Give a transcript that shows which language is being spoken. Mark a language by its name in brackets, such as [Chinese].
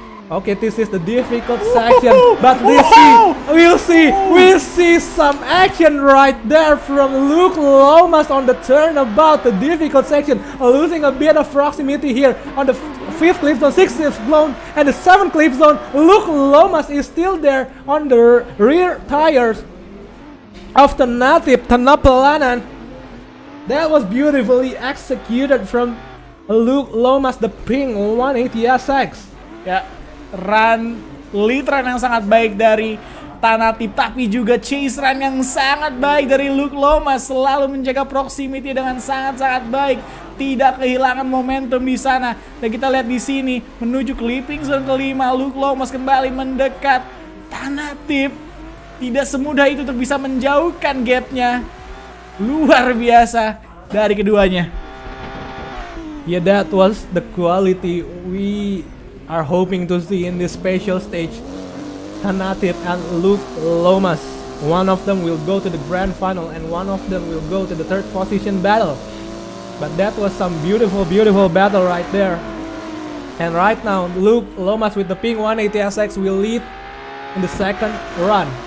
[English] Okay, this is the difficult section, but we'll see some action right there from Luke Lomas on the turnabout, the difficult section, losing a bit of proximity here on the 5th clip zone, 6th clip zone, and the 7th clip zone. Luke Lomas is still there on the rear tires of the native Tanapalanan. That was beautifully executed from Luke Lomas, the pink 180SX. [Indonesian] Ya, run lead run yang sangat baik dari Tanatip, tapi juga chase run yang sangat baik dari Luke Lomas, selalu menjaga proximity dengan sangat-sangat baik, tidak kehilangan momentum di sana. Dan kita lihat di sini menuju clipping zone kelima, Luke Lomas kembali mendekat. Tanatip tidak semudah itu untuk bisa menjauhkan gapnya. Luar biasa dari keduanya. [English] Yeah, that was the quality we are hoping to see in this special stage. Tanatip and Luke Lomas. One of them will go to the grand final and one of them will go to the third position battle. But that was some beautiful battle right there. And right now, Luke Lomas with the pink 180SX will lead in the second run.